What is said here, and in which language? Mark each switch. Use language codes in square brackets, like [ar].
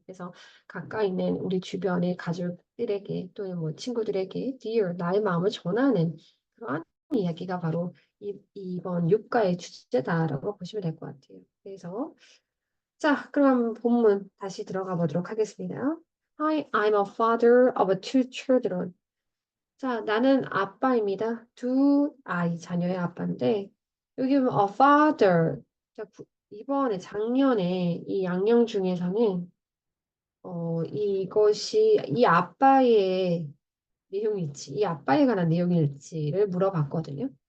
[ko] 그래서 가까이 있는 우리 주변의 가족들에게 또는 뭐 친구들에게 dear, 나의 마음을 전하는 그러한 이야기가 바로 이번 육가의 주제다라고 보시면 될 것 같아요. 그래서 자, 그럼 본문 다시 들어가 보도록 하겠습니다. [en] Hi, I'm a father of two children. [ko] 자, 나는 아빠입니다. 두 아이, 자녀의 아빠인데, 여기 보면 [en] a father. [ko] 자, 이번에 작년에 이 양령 중에서는, 이것이 이 아빠의 내용일지, 이 아빠에 관한 내용일지를 물어봤거든요.